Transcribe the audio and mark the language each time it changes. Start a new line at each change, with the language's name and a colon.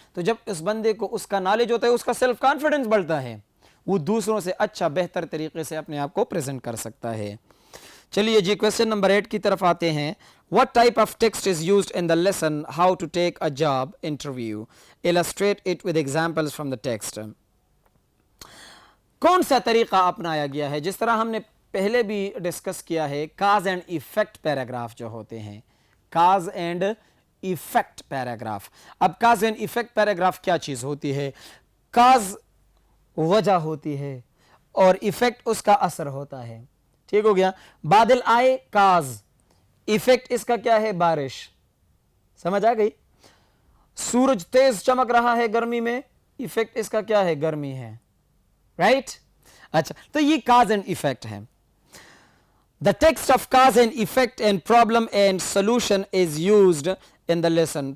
Urdu: تو جب اس بندے کو اس کا نالج ہوتا ہے, اس کا سیلف کانفیڈنس بڑھتا ہے, وہ دوسروں سے اچھا بہتر طریقے سے اپنے آپ کو پریزنٹ کر سکتا ہے. چلیے جی کویسچن نمبر 8 کی طرف آتے ہیں.
English: What type of text is used in the lesson how to take a job interview? Illustrate it with examples from the text.
Urdu: کون سا طریقہ اپنایا گیا ہے؟ جس طرح ہم نے پہلے بھی ڈسکس کیا ہے, کاز اینڈ ایفیکٹ پیراگراف جو ہوتے ہیں, کاز اینڈ ایفیکٹ پیراگراف. اب کاز اینڈ ایفیکٹ پیراگراف کیا چیز ہوتی ہے؟ کاز وجہ ہوتی ہے اور ایفیکٹ اس کا اثر ہوتا ہے. ٹھیک ہو گیا؟ بادل آئے, کاز. ایفیکٹ اس کا کیا ہے؟ بارش. سمجھ آ گئی؟ سورج تیز چمک رہا ہے گرمی میں, ایفیکٹ اس کا کیا ہے؟ گرمی ہے. رائٹ؟ اچھا, تو یہ کاز اینڈ ایفیکٹ ہے.
English: The text of cause and effect and problem and solution is used in the lesson.